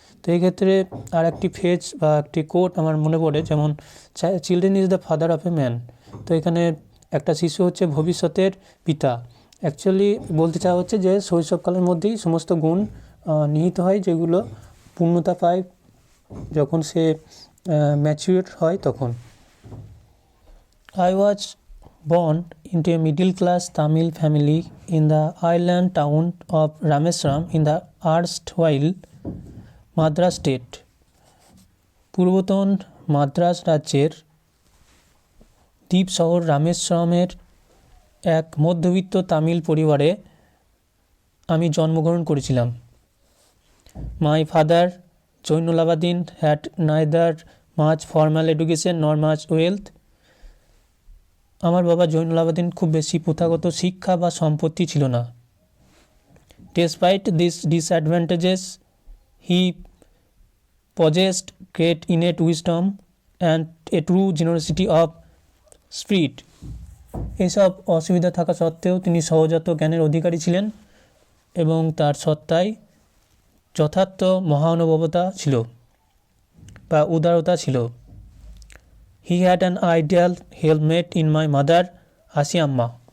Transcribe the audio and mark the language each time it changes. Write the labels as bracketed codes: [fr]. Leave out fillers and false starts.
[bn] তো এই ক্ষেত্রে আর একটি ফেজ বা একটি কোট আমার মনে পড়ে, যেমন [en] Children is the father of a man. [bn] তো এখানে একটা শিশু হচ্ছে ভবিষ্যতের পিতা। অ্যাকচুয়ালি বলতে চাওয়া হচ্ছে যে শৈশবকালের মধ্যেই সমস্ত গুণ নিহিত হয়, যেগুলো পূর্ণতা পায় যখন সে ম্যাচিউর হয় তখন। [en] I was born into a middle-class Tamil family in the island town of Rameswaram in the erstwhile Madras state. [bn] পূর্বতন Madras রাজ্যের দ্বীপ শহর রামেশ্বরমের এক মধ্যবিত্ত তামিল পরিবারে আমি জন্মগ্রহণ করেছিলাম। [en] My father Jainulabdeen had neither much formal education nor much wealth. [bn] আমার বাবা জৈনুলাবাদিন খুব বেশি প্রথাগত শিক্ষা বা সম্পত্তি ছিল না। [en] Despite this disadvantages he possessed great innate wisdom and a true generosity of spirit. [bn] এসব অসুবিধা থাকা সত্ত্বেও তিনি সহজাত জ্ঞানের অধিকারী ছিলেন এবং তার সত্তায় যথার্থ মহানুভবতা ছিল বা উদারতা ছিল। [en] He had an ideal helpmate in my mother, Ashiamma.